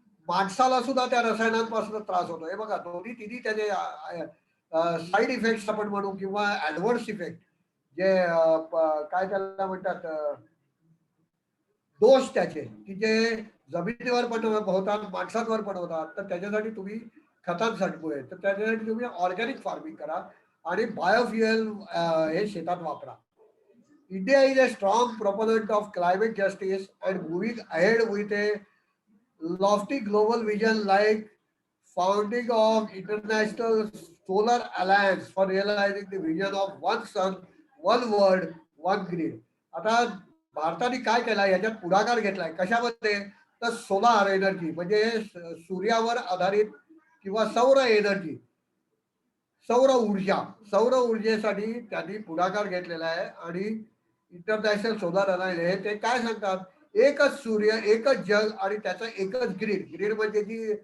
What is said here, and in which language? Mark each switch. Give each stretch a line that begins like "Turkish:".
Marathi: माणसाला सुद्धा त्या रसायनांपासून त्रास होतो. हे बघा दोन्ही तिन्ही त्याचे साइड इफेक्ट्स आपण म्हणू किंवा ऍडव्हर्स इफेक्ट जे काय त्याला म्हणतात दोष त्याचे की जे जमिनीवर पण होतात, माणसांवर पण होतात. तर त्याच्यासाठी तुम्ही खतांसाठी पुढे तर त्याच्यासाठी तुम्ही ऑर्गॅनिक फार्मिंग करा आणि बायोफ्युएल हे शेतात वापरा.
English: India is a strong proponent of climate justice and moving ahead with a lofty global vision like founding of International Solar Alliance for realizing the vision of one sun, one world, one grid.
Marathi: आता भारताने काय केलं याच्यात पुढाकार घेतलाय कशामध्ये तर solar energy म्हणजे सूर्यावर आधारित किंवा सौर एनर्जी सौर ऊर्जेसाठी त्यांनी पुढाकार घेतलेला आहे आणि इंटरनॅशनल सोलार अलायन्स हे ते काय सांगतात एकच सूर्य एकच जग आणि त्याचा एकच ग्रीड म्हणजे जी